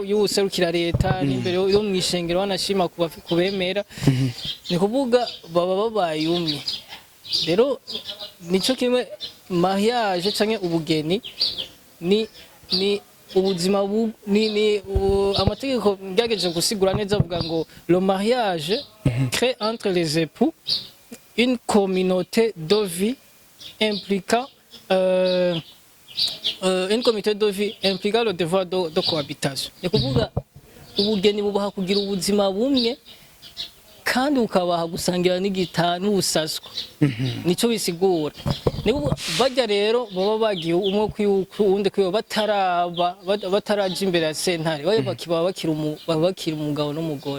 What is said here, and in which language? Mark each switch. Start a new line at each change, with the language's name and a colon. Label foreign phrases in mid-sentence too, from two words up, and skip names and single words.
Rundi: y'userukira leta, n'imbere yo mwishengero wanashima kubemera. Ni kuvuga baba babaye umwe. Rero nico kimwe mariage canke ubugeni ni ubuzima amategeko ngerageje gusigura neza avuga ngo
French: le mariage crée entre les époux une communauté de vie impliquant le devoir de cohabitation.
Rundi: Ni kuvuga ubugeni bubaha kugira ubuzima bumwe kandi ukabaha gusangira n'ubusaswa. Nico bisigura. Nibo bajya rero baba bagiye umwe kwiwundi kwiwe bataraje imbere ya sentare, bakira umugabo n'umugore.